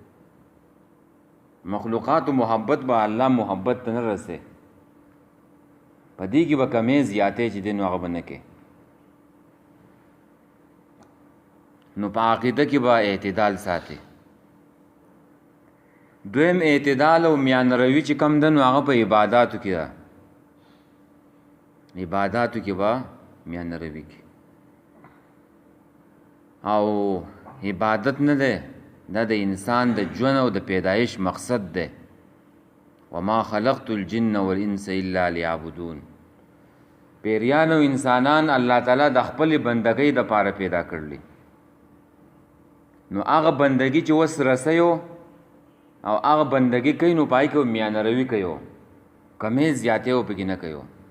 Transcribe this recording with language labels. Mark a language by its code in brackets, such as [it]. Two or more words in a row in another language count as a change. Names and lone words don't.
[ps] مخلوقاتو محبت به الله محبت ته نه رسي په دې کې به کمې زیاتې چې دی نو هغه به نه کوي نو په عقیده کې به اعتدال ساتي دویم اعتدال او میان روی چې کم ده نو هغه په عباداتو کې ده عباداتو کې به میان روي کې. او عبادت نه ده، دا د انسان د ژوند او د پیدایش مقصد ده. [ar] وما خلقت الجن والانس الا ليعبدون. [ps] پیریان او انسانان [ar] الله تعالی [ps] د خپل بندګۍ د پاره پیدا کړلی. نو هغه بندګي چې وس رسیو او هغه بندګي کوي نو پای کې میان روي کوي، کمې زیاتې او پکې نه کوي.